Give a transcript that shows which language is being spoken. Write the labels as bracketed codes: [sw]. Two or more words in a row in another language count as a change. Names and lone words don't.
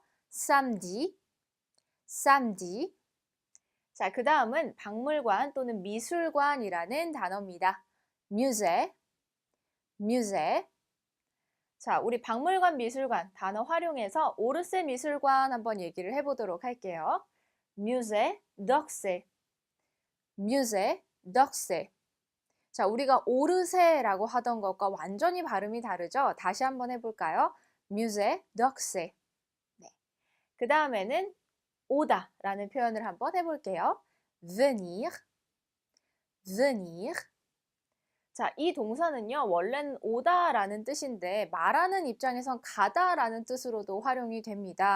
[fr] samedi, samedi. [ko] 자, 그 다음은 박물관 또는 미술관이라는 단어입니다. [fr] musée, musée. [ko] 자, 우리 박물관, 미술관 단어 활용해서 오르세 미술관 한번 얘기를 해보도록 할게요. [fr] musée d'Orsay, musée d'Orsay. [ko] 자, 우리가 오르세라고 하던 것과 완전히 발음이 다르죠? 다시 한번 해볼까요? [fr] musée d'Orsay. [ko] 네. 그 다음에는 오다 라는 표현을 한번 해볼게요. [fr] venir, venir. [ko] 자, 이 동사는요, 원래는 오다라는 뜻인데 말하는 입장에선 가다라는 뜻으로도 활용이 됩니다.